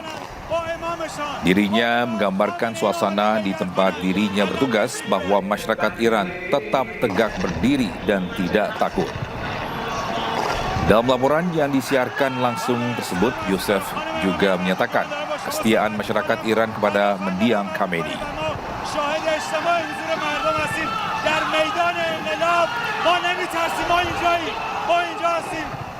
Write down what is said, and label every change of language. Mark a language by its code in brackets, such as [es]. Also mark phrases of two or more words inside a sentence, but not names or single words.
[id] Dirinya menggambarkan suasana di tempat dirinya bertugas bahwa masyarakat Iran tetap tegak berdiri dan tidak takut. Dalam laporan yang disiarkan langsung tersebut, Yusef juga menyatakan kesetiaan masyarakat Iran kepada mendiang Khamenei. [fa] در میدان انقلاب ما نمیترسیم، ما اینجاییم، ما اینجا هستیم.